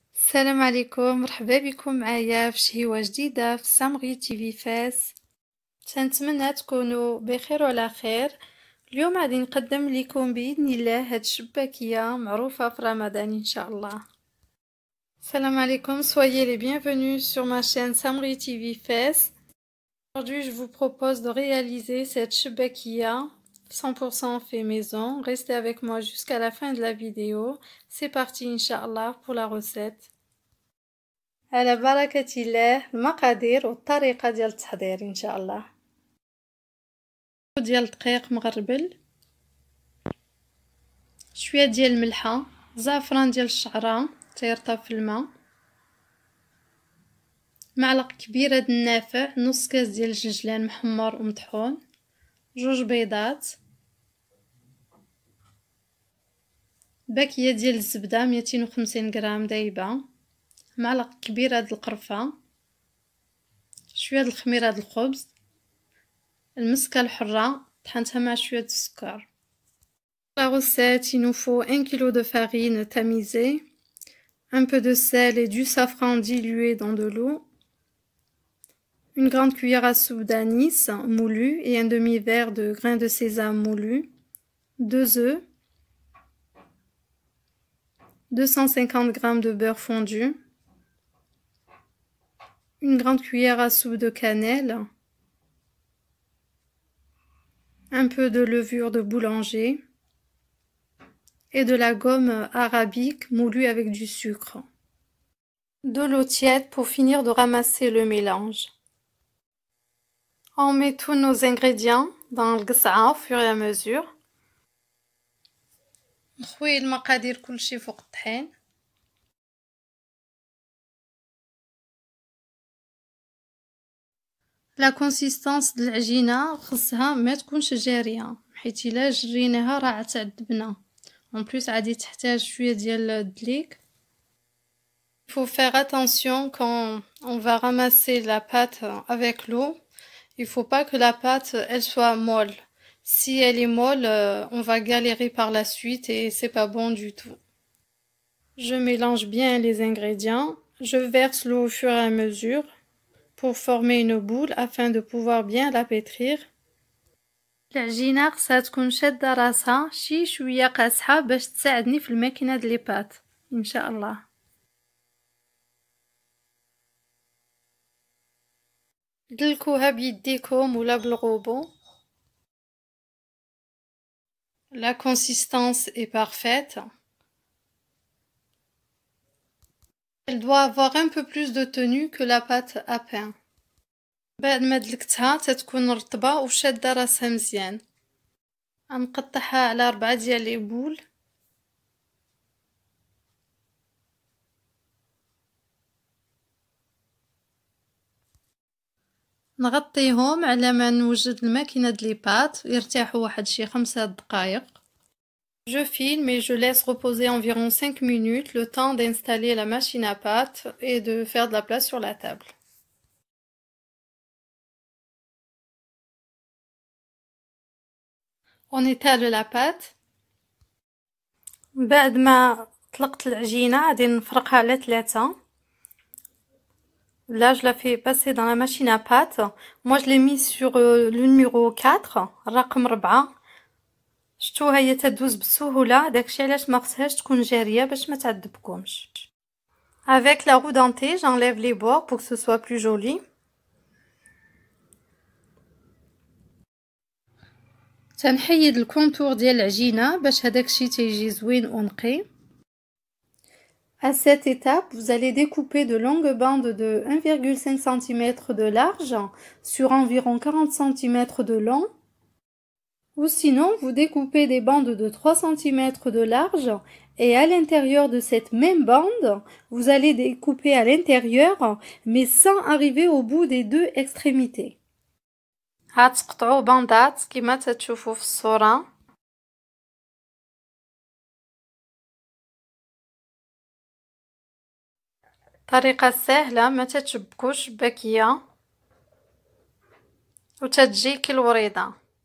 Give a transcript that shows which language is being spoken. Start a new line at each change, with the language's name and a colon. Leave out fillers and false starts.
Arabic: السلام عليكم، مرحبا بكم معايا في شهيوة جديدة في سامغي تيفي فاس. تنتمنى تكونوا بخير وعلى خير. اليوم غادي نقدم لكم بإذن الله هاد الشباكية معروفة في رمضان إن شاء الله. السلام عليكم,
French: soyez les bienvenus sur ma chaîne Samri TV Fes. Aujourd'hui, je vous propose de réaliser cette choubakia 100% fait maison. Restez avec moi jusqu'à la fin de la vidéo. C'est parti, Inch'Allah, pour la recette.
Arabic: على بركة الله المقادير والطريقة ديال التحضير إن شاء الله. ديال دقيق مغربل، شوية ديال الملحة، زعفران ديال الشعرة تيرطب في الماء، معلقة كبيرة د النافع، نص كاس ديال الجنجلان محمر ومطحون، جوج بيضات، باكية ديال الزبدة 250 غرام دايبة، معلقة كبيرة د القرفة، شوية د الخميرة د الخبز، المسكة الحرة طحنتها مع شوية السكر.
French: La recette, il nous faut 1 kg de farine tamisée, un peu de sel et du safran dilué dans de l'eau, une grande cuillère à soupe d'anis moulu et un demi-verre de grains de sésame moulu, 2 œufs, 250 g de beurre fondu, une grande cuillère à soupe de cannelle, un peu de levure de boulanger et de la gomme arabique moulue avec du sucre. De l'eau tiède pour finir de ramasser le mélange. On met tous nos ingrédients dans le qas'a au fur et à mesure.
Arabic: نخوي المقادير كلشي فوق الطحين. لا كونسيستانس د العجينه خصها ما تكونش جاريه، حيت الا جريناها راه تعذبنا.
French: En plus,
Arabic: غادي تحتاج شويه ديال الدليك.
French: Il faut faire attention quand on va ramasser la pâte avec l'eau. Il faut pas que la pâte elle soit molle. Si elle est molle, on va galérer par la suite et c'est pas bon du tout. Je mélange bien les ingrédients. Je verse l'eau au fur et à mesure pour former une boule afin de pouvoir bien la pétrir.
Arabic: العجينة خصها تكون شادة راسها شي شوية قاصحة باش تساعدني في الماكينة د لي بات ان شاء الله. دلكوها بيديكم ولا بالغوبو.
French: La consistance est parfaite. Elle doit avoir un peu plus de tenue que la pâte à pain.
Arabic: بعد ما دلكتها تتكون رطبة وشادة راسها مزيان. غنقطعها على 4 ديال لي بول. نغطيهم على ما نوجد الماكينة د لي بات يرتاحوا واحد شي 5 دقائق.
French: Je filme et je laisse reposer environ 5 minutes, le temps d'installer la machine à pâte et de faire de la place sur la table. On étale la pâte.
Arabic: بعد ما طلقت العجينة غادي نفرقها على 3.
French: Là, je la fais passer dans la machine à pâte. Moi, je l'ai mis sur le numéro 4,
Arabic: الرقم 4. شتوها هي تدوز بسهولة، داكشي علاش ما خصهاش تكون جارية باش ما تعذبكمش.
French: Avec la roue dentée, j'enlève les bords pour que ce soit plus joli.
Arabic: تنحيد الكونتور ديال العجينة باش هداك الشيء تيجي زوين ونقي.
French: À cette étape, vous allez découper de longues bandes de 1,5 cm de large sur environ 40 cm de long. Ou sinon, vous découpez des bandes de 3 cm de large et à l'intérieur de cette même bande, vous allez découper à l'intérieur mais sans arriver au bout des 2 extrémités.
Arabic: هتقطعوا باندات كما تشوفوا في الصورة. طريقة سهلة ما تتشبكوش باكية وتتجي كالوريضة.